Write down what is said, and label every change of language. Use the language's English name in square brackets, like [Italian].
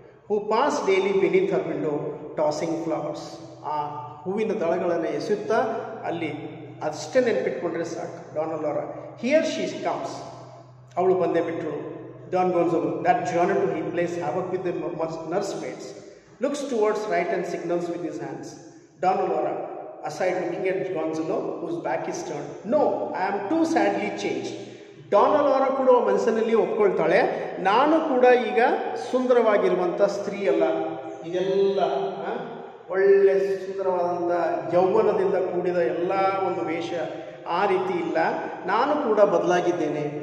[English] Who pass daily beneath her window tossing flowers. [Kannada] ಆ ಹೂವಿನ ದಳಗಳನ್ನು ಎಸೆಯುತ್ತಾ ಅಲ್ಲಿ ಅಷ್ಟೇ ನೆನ್ಪಿಟ್ಕೊಂಡ್ರೆ ಸಾಕು. [English] Don Laura, here she comes, [Kannada] ಅವಳು ಬಂದೇ ಬಿಟ್ಟರು. [English] Don Gonzalo, that Juanito he plays havoc with the nurse maids, looks towards right and signals with his hands. Don Laura, aside looking at Gonzalo, whose back is turned. No, I am too sadly changed. [Kannada] Don Laura ಕೂಡ ಮನಸ್ಸಿನಲ್ಲಿ ಒಪ್ಕೊಳ್ತಾಳೆ, ನಾನು ಕೂಡ ಈಗ ಸುಂದರವಾಗಿರುವಂಥ ಸ್ತ್ರೀ ಅಲ್ಲ. ಇದೆಲ್ಲ ಒಳ್ಳೆ ಸುಂದರವಾದಂಥ ಯೌವನದಿಂದ ಕೂಡಿದ ಎಲ್ಲ ಒಂದು ವೇಷ ಆ ರೀತಿ ಇಲ್ಲ, ನಾನು ಕೂಡ ಬದಲಾಗಿದ್ದೇನೆ.